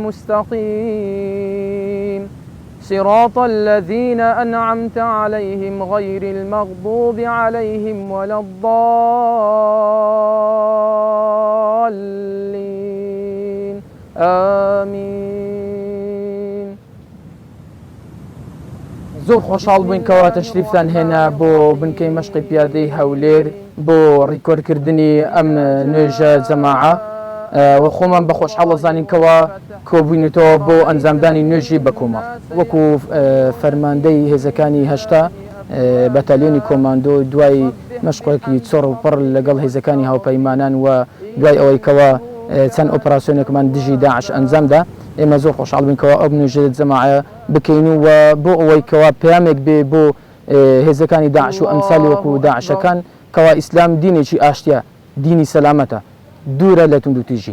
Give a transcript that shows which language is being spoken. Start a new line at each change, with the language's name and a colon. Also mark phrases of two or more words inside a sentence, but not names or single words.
Arabic: المستقيم صراط الذين أنعمت عليهم غير المغضوب عليهم ولا الضالين آمين.
Central Kurdish: زۆر خۆشحاڵ بووین کەوا تەشریفتان هێنا بۆ بنکەی مەشقی پیادەی هەولێر بۆ ڕیکۆردکردنی ئەم نوێژە جەماعە و خۆمان بە خۆشحاڵ دەزانین کەوا کۆبوونێتەوە بۆ ئەنجامدانی نوێژی بە کۆمەڵ وەکو فەرماندەی هێزەکانی هەشتا بەتالیۆنی کۆماندۆ دوای مەشقێکی چۆڕ و پڕ لەگەڵ هێزەکانی هاوپەیمانان و دوای ئەوەی کەوا چەند ئۆپراسیۆنێکمان دژی داعش ئەنجامدا ئێمە زۆر خۆشحاڵ بووین کەوا ئەو نوێژە جەماعە بکەین و بۆ ئەوەی کەوا پەیامێک بێ بۆ هێزەکانی داعش و ئەمسالی وەکو داعشەکان کەوا ئیسلام دینێکی ئاشتیە دینی سەلامەتە دوورە لە توند و تیژی.